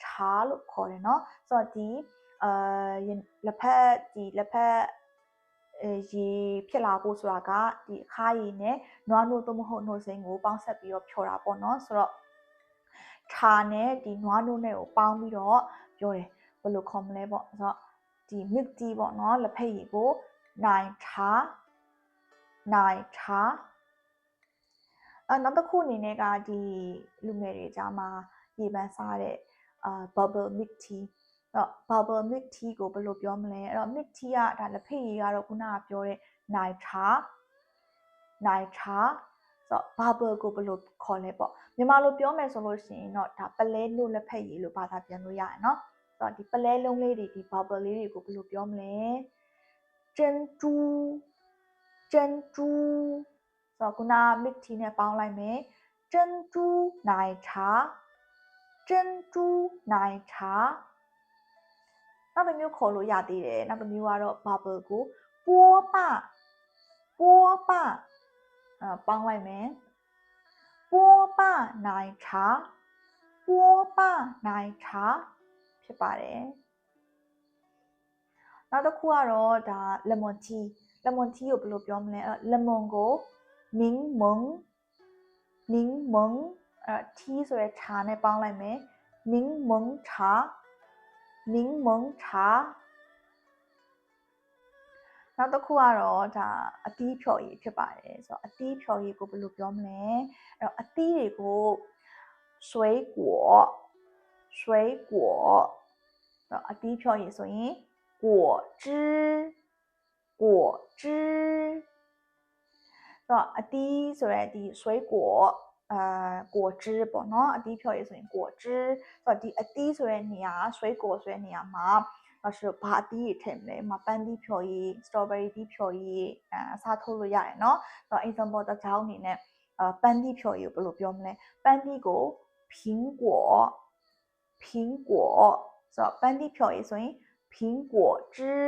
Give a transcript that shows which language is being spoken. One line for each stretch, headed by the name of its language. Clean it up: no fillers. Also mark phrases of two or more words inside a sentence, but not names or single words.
Burmese: လို့ခေါ်တယ်เนาะဆိုတော့ဒီလက်ဖက်ရေဖြစ်လာဖို့ဆိုတာကဒီအခါရည်နဲ့နွားနို့သို့မဟုတ်နှုတ်စိမ်းကိုပေါင်းဆက်ပြီးတော့ဖြော်တာပေါ့เนาะဆိုတော့茶နဲ့ဒီနွားနို့နဲ့ကိုပေါင်းပြီးတော့ပြောတယ်ဘယ်လိုခေါ်မလဲပေါ့ဆိုတော့ဒီ
English: milk tea
Burmese: ပေါ့เนาะလက်ဖက်ရည်ကို
Chinese: 奶茶
Burmese: နောက်တစ်ခုအနေနဲ့ကဒီလူငယ်တွေကြားမှာရေပန်းစားတဲ့
English: bubble milk tea
Burmese: တော့
English: bubble milk tea
Burmese: ကိုဘယ်လိုပြောမလဲအဲ့တော့
English: milk tea
Burmese: ကဒါလက်ဖက်ရည်ကတော့ခုနကပြောတဲ့
Chinese: 奶茶
Burmese: ဆိုတော့ bubble ကိုဘယ်လိုခေါ်လဲပေါ့မြန်မာလိုပြောမယ်ဆိုလို့ရှိရင်တော့ဒါပလဲလို့လက်ဖက်ရည်လို့ဘာသာပြန်လို့ရတယ်เนาะဆိုတော့ဒီပလဲလုံးလေးတွေဒီ bubble လေးတွေကိုဘယ်လိုပြောမလဲ珍珠ဆိုတော့ခုန
English: milk tea
Burmese: နဲ့ပေါင်းလိုက်မယ်
Chinese: 珍珠奶茶
Burmese: နောက်တစ်မျိုးခေါ်လို့ရသေးတယ်နောက်တစ်မျိုးကတော့ bubble ကို波霸ပေါင်းလိုက်မယ်
Chinese: 波霸奶茶
Burmese: ဖြစ်ပါတယ် နောက်တစ်ခုကတော့ဒါ
English: lemon tea
Burmese: ကိုဘယ်လိုပြောမလဲlemon ကို柠檬tea ဆိုတဲ့茶နဲ့ပေါင်းလိုက်မယ်
Chinese: 柠檬茶
Burmese: နောက်တစ်ခုကတော့ဒါအသီးဖြော်ရည်ဖြစ်ပါတယ်ဆိုတော့အသီးဖြော်ရည်ကိုဘယ်လိုပြောမလဲအဲ့တော့အသီးတွေကို水果 အသီးဖြော်ရည်ဆိုရင်果汁ဆိုတော့အသီးဆိုရဲဒီ
Chinese: 水果果汁
Burmese: ပေါ့နော်အသီးဖြော် ရည်ဆိုရင်果汁ဆိုတော့ဒီအသီးဆိုတဲ့နေရာ水果ဆိုတဲ့နေရာမှာဘာအသီးတွေထည့်မလဲပန်းသီးဖြော်ရည် strawberry သီးဖြော်ရည်အစားထိုးလို့ရတယ်เนาะဆိုတော့ example တစ်ကြောင်းအနေနဲ့ပန်းသီးဖြော်ရည်ကိုဘယ်လိုပြောမလဲပန်းသီးကို苹果ဆိုတော့ပန်းသီးဖြော်ရည်ဆိုရင်苹果汁